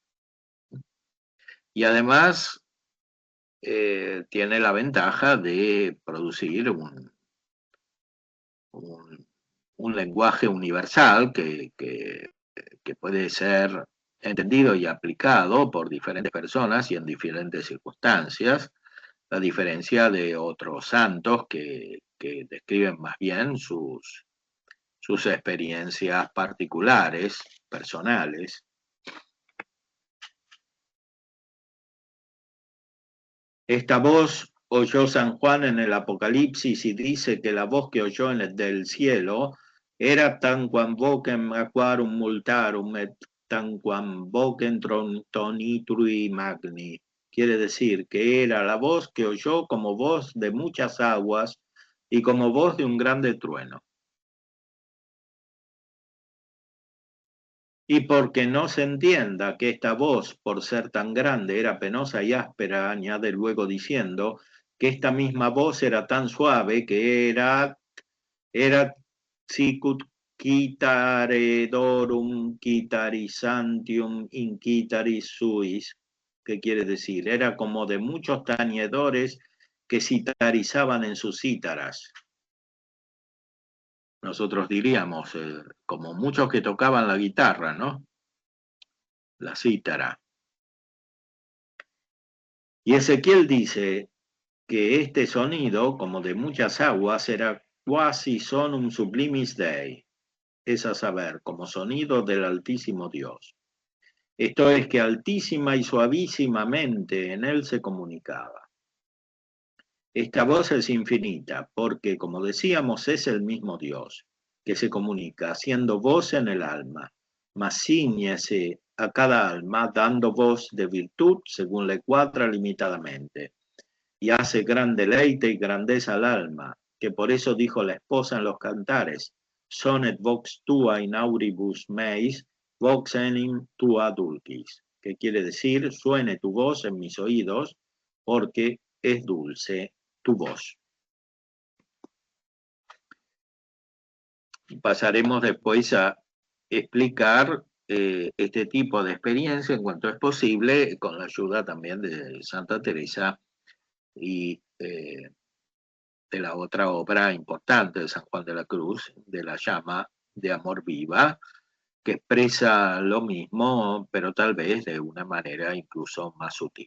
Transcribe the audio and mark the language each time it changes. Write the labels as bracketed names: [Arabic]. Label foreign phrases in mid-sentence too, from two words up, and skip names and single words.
[Spanish] Y además tiene la ventaja de producir un lenguaje universal que puede ser entendido y aplicado por diferentes personas y en diferentes circunstancias, a diferencia de otros santos que describen más bien sus experiencias particulares, personales. Esta voz oyó San Juan en el Apocalipsis y dice que la voz que oyó del cielo era [Latin] tan quam vocem aquarum multarum et tan quam vocem tonitui magni. [Spanish] Quiere decir que era la voz que oyó como voz de muchas aguas y como voz de un grande trueno. Y porque no se entienda que esta voz, por ser tan grande, era penosa y áspera, añade luego diciendo que esta misma voz era tan suave que era [Latin] sicut quitaredorum quitarisantium inquitaris suis, [Spanish] que quiere decir, era como de muchos tañedores que citarizaban en sus cítaras. Nosotros diríamos, como muchos que tocaban la guitarra, ¿no? La cítara. Y Ezequiel dice que este sonido, como de muchas aguas, era [Latin] quasi sonum sublimis Dei, [Spanish] es a saber, como sonido del Altísimo Dios. Esto es que altísima y suavísimamente en él se comunicaba. Esta voz es infinita porque, como decíamos, es el mismo Dios que se comunica haciendo voz en el alma, mas ciñese a cada alma dando voz de virtud según le cuadra limitadamente, y hace gran deleite y grandeza al alma, que por eso dijo la esposa en los cantares, [Latin] sonet vox tua in auribus meis, vox enim tua dulcis, [Spanish] que quiere decir, suene tu voz en mis oídos, porque es dulce tu voz. Pasaremos después a explicar este tipo de experiencia en cuanto es posible, con la ayuda también de Santa Teresa y de la otra obra importante de San Juan de la Cruz, de la llama de amor viva, que expresa lo mismo, pero tal vez de una manera incluso más sutil.